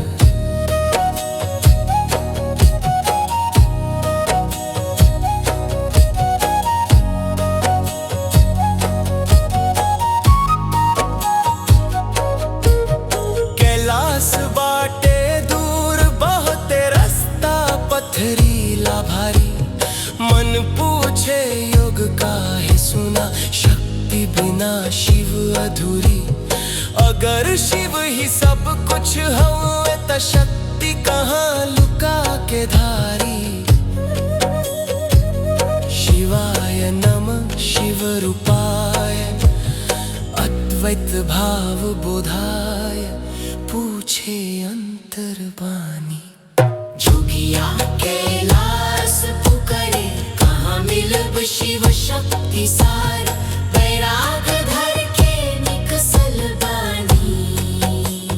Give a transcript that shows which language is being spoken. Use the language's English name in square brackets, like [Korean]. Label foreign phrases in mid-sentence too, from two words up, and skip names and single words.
[Bhojpuri] बाटे दूर बहुत रास्ता पथरीला भारी, मन पूछे योग काहे सुना, शक्ति बिना शिव अधूरी। अगर शिव ही सब कुछ हुए तो शक्ति कहाँ लुका के धारी। [Sanskrit] शिवाय नमः शिव रूपाय, अद्वैत भाव बोधाय, [Bhojpuri] पूछे अंतर्बानी। जोगिया कैलाश पुकारे, कहाँ मिलब शिव शक्ति सार। बैराग धर के निकसल बानी,